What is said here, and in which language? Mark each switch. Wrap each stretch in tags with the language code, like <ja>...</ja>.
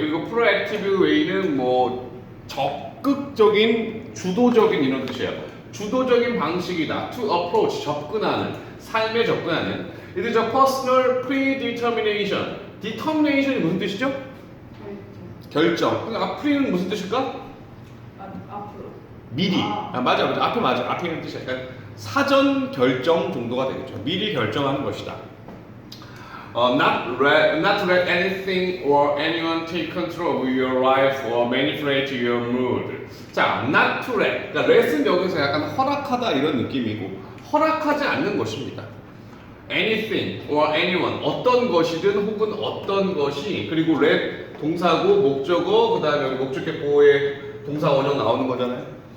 <ko>그리고</ko> <en>proactive way</en> <ko>는 뭐 적극적인, 주도적인 이런 뜻이에요. 주도적인 방식이다.</ko> <en>To approach,</en> <ko>접근하는, 삶에 접근하는.</ko> <en>It is a personal predetermination.</en> <ko>determination이 무슨 뜻이죠? 결정. 그러니까 pre는 무슨 뜻일까? 앞으로. 미리. 맞아. 앞에 맞아. 앞에 있는 뜻이야. 그러니까 사전 결정 정도가 되겠죠. 미리 결정하는 것이다.</ko> <en>Not let anything or anyone take control of your life or manipulate your mood.</en> <ko>자,</ko> <en>not to let.</en> <ko>그러니까 let은 여기서 약간 허락하다 이런 느낌이고 허락하지 않는 것입니다.</ko> <en>Anything or anyone,</en> <ko>어떤 것이든 혹은 어떤 것이, 그리고 let 동사고 목적어, 그 다음에 목적격 보호의 동사 원형 나오는 거잖아요.</ko>